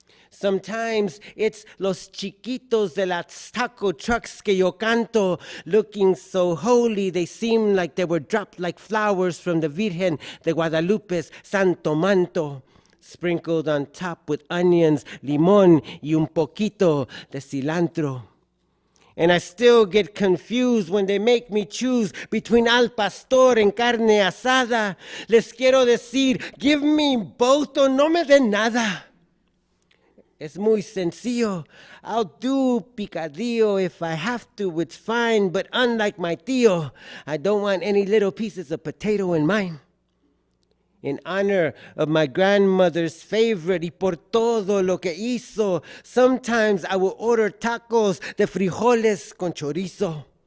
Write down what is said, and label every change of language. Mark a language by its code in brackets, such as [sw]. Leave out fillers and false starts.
[en] Sometimes it's [es] los chiquitos de las taco trucks que yo canto, [en] looking so holy they seem like they were dropped like flowers from the Virgen de Guadalupe's Santo Manto, sprinkled on top with onions, [es] limón y un poquito de cilantro. [en] And I still get confused when they make me choose between al pastor and carne asada. [es] Les quiero decir, [en] give me both [es] o no me den nada. Es muy sencillo. [en] I'll do picadillo if I have to, it's fine. But unlike my tío, I don't want any little pieces of potato in mine. In honor of my grandmother's favorite [es] y por todo lo que hizo, [en] sometimes I will order [es] tacos de frijoles con chorizo.